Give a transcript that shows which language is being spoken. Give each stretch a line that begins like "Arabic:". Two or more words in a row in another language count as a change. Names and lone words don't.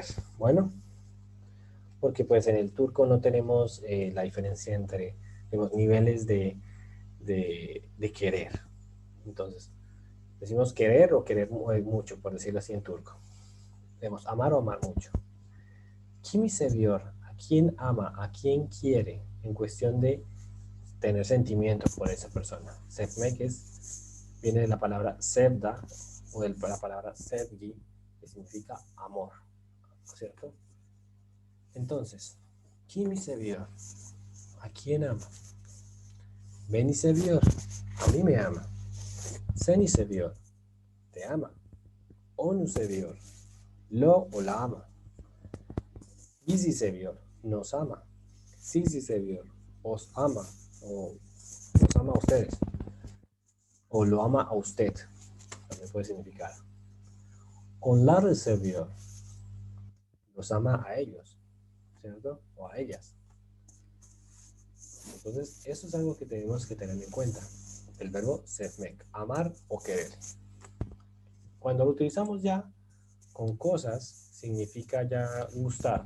Spanish: Bueno, porque pues en el turco no tenemos la diferencia entre los niveles de querer. Entonces, decimos querer o querer mucho, por decirlo así en turco. Debemos amar o amar mucho.
Turkish: Kimi seviyor,
Spanish: a quién ama, a quién quiere, en cuestión de tener sentimientos por esa persona. Sevmek viene de la palabra sevda o de la palabra sevgi, que significa amor, ¿cierto? Entonces,
Turkish: Kimi seviyor,
Spanish: ¿a quién ama?
Turkish: Beni seviyor,
Spanish: a mí me ama.
Turkish: Seni seviyor,
Spanish: te ama.
Turkish: Onu seviyor,
Spanish: lo o la ama.
Turkish: Bizi seviyor,
Spanish: nos ama.
Turkish: Sizi seviyor,
Spanish: os ama o ama a ustedes. O lo ama a usted. También puede significar.
Turkish: Onlar seviyor.
Spanish: Los ama a ellos, ¿cierto? O a ellas. Entonces, eso es algo que tenemos que tener en cuenta. El verbo sevmek, amar o querer. Cuando lo utilizamos ya con cosas, significa ya gustar.